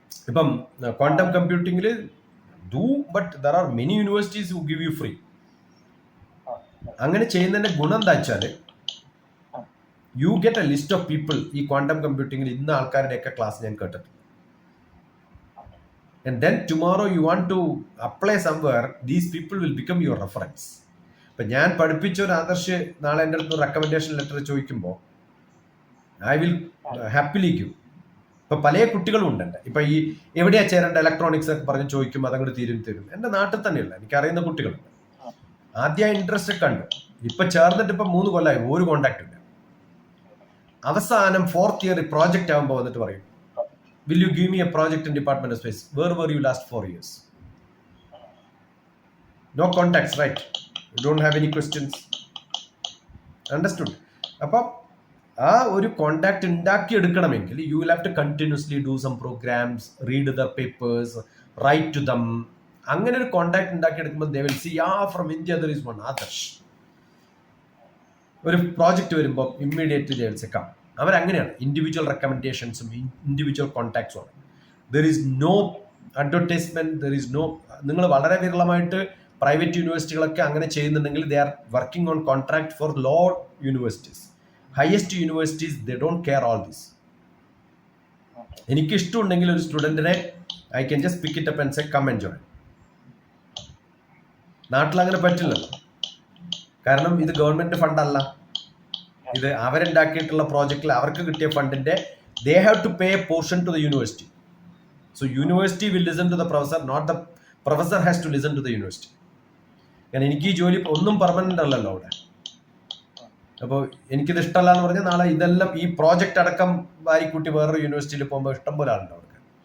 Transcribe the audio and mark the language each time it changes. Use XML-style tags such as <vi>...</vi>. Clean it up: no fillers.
<en>ഇപ്പം ക്വാണ്ടം കമ്പ്യൂട്ടിങ്ങിൽ do, but there are many universities who give you free.</en> <ml>അങ്ങനെ ചെയ്യുന്നതിന്റെ ഗുണം എന്താ വെച്ചാൽ</ml> <en>You get a list of people.</en> <ml>ഈ ക്വാണ്ടം കമ്പ്യൂട്ടിങ്ങിൽ ഇന്ന ആൾക്കാരുടെയൊക്കെ ക്ലാസ് ഞാൻ കേട്ടിട്ടുണ്ട്.</ml> <en>And then tomorrow you want to apply somewhere, these people will become your reference.</en> <ml>ഇപ്പം ഞാൻ പഠിപ്പിച്ച ഒരു ആദർശ് നാളെ എൻ്റെ അടുത്ത് റെക്കമെൻഡേഷൻ ലെറ്റർ ചോദിക്കുമ്പോൾ</ml> <en>I will happily give.</en> <ml>ഇപ്പം പല കുട്ടികളും ഉണ്ട് എൻ്റെ. ഇപ്പം ഈ എവിടെയാണ് ചേരേണ്ട ഇലക്ട്രോണിക്സ് ഒക്കെ പറഞ്ഞ് ചോദിക്കുമ്പോൾ അതങ്ങോട്ട് തരും. എൻ്റെ നാട്ടിൽ തന്നെയുള്ള എനിക്കറിയുന്ന കുട്ടികളുണ്ട്. ആദ്യം ഇൻട്രസ്റ്റ് ഒക്കെ കണ്ടു, ഇപ്പം ചേർന്നിട്ട് ഇപ്പം 3 കൊല്ലമായി ഒരു കോണ്ടാക്ട് ഇല്ല. അവസാനം 4th ഇയർ പ്രോജക്റ്റ് ആകുമ്പോൾ വന്നിട്ട് പറയും,</ml> <en>will you give me a project in Department of Space? Where were you last 4 years? No contacts, right? You don't have any questions. Understood?</en> <ml>അപ്പം ആ ഒരു കോണ്ടാക്ട് ഉണ്ടാക്കി എടുക്കണമെങ്കിൽ</ml> <en>you will have to continuously do some programs, read their papers, write to them.</en> <ml>അങ്ങനെ ഒരു contact ഉണ്ടാക്കി എടുക്കുമ്പോൾ</ml> <en>they will see, from India there is one Adarsh.</en> <ml>ഒരു പ്രോജക്റ്റ് വരുമ്പോൾ immediately</ml> <en>they will say come.</en> <ml>അവരങ്ങനെയാണ്.</ml> <en>Individual റെക്കമെൻഡേഷൻസും individual കോൺടാക്ട്സും ആണ്. There is no advertisement, there is no.</en> <ml>നിങ്ങൾ വളരെ വിരളമായിട്ട് private യൂണിവേഴ്സിറ്റികളൊക്കെ അങ്ങനെ ചെയ്യുന്നുണ്ടെങ്കിൽ</ml> <en>They are working on contract for low universities. Highest universities they don't care all this.</en> <ml>എനിക്ക് ഇഷ്ടമുണ്ടെങ്കിൽ ഒരു സ്റ്റുഡൻറ്റിനെ</ml> <en>I can just pick it up and say come and join.</en> <ml>നാട്ടിൽ അങ്ങനെ പറ്റില്ലല്ലോ, കാരണം ഇത് ഗവൺമെന്റ് ഫണ്ടല്ല, ഇത് അവരുണ്ടാക്കിയിട്ടുള്ള പ്രോജക്റ്റിൽ അവർക്ക് കിട്ടിയ ഫണ്ടിന്റെ</ml> <en>they have to pay a portion to the university. So university will listen to the professor, not the professor has to listen to the university.</en> <ml>കാരണം എനിക്ക് ഈ ജോലി ഒന്നും പെർമനന്റ് അല്ലല്ലോ അവിടെ. അപ്പോൾ എനിക്കിത് ഇഷ്ടമല്ല എന്ന് പറഞ്ഞാൽ നാളെ ഇതെല്ലാം ഈ പ്രോജക്റ്റ് അടക്കം വാരിക്കൂട്ടി വേറൊരു യൂണിവേഴ്സിറ്റിയിൽ പോകുമ്പോൾ ഇഷ്ടം പോലെ ആളുണ്ട് അവർക്ക്.</ml>